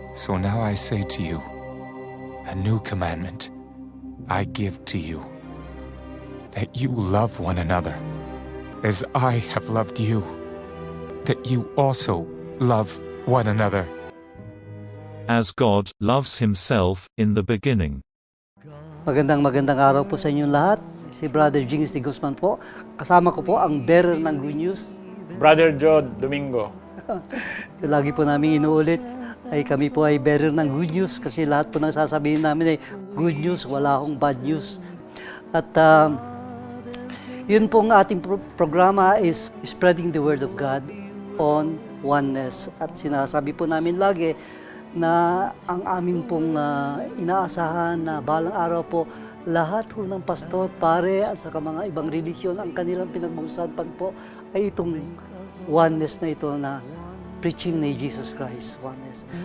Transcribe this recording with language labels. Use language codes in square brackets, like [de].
[en] So now I say to you, a new commandment I give to you, that you love one another, as I have loved you, that you also love one another. As God loves himself in the beginning. [tl] Magandang araw po sa inyong lahat. Si Brother Jings de Guzman po. Kasama ko po ang bearer ng good news. Brother Jod Domingo. Lagi po namin inuulit ay kami po ay bearer ng good news kasi lahat po ng sasabihin namin ay good news, wala akong bad news. At yun pong ating programa is [en] spreading the word of God on oneness. [tl] At sinasabi po namin lagi na ang amin pong inaasahan na balang araw po lahat po ng pastor, pare at saka mga ibang religiyon ang kanilang pinagmausapan po ay itong oneness na ito na preaching ni Jesus Christ, oneness.